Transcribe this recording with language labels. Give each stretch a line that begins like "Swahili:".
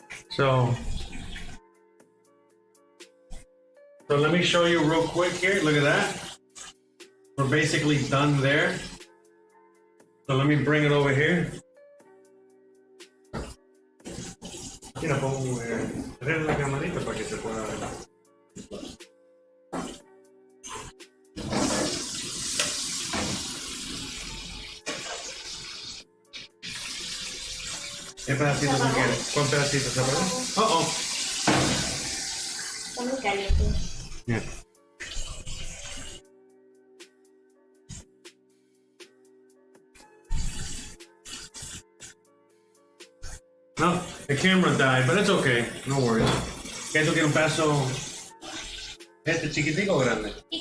English: So let me show you real quick here. Look at that. We're basically done there. So let me bring it over here.
Spanish: Mira, pongo la camarita para que se pueda ver. ¿Qué pedacitos ¿Se apagó? quieres? ¿Cuál pedacito se apagó? Oh. Está muy caliente.
English: Yeah. No, the camera died, but it's okay. No worries.
Spanish: ¿Qué tú quieres un pedazo? ¿Este chiquitico o grande?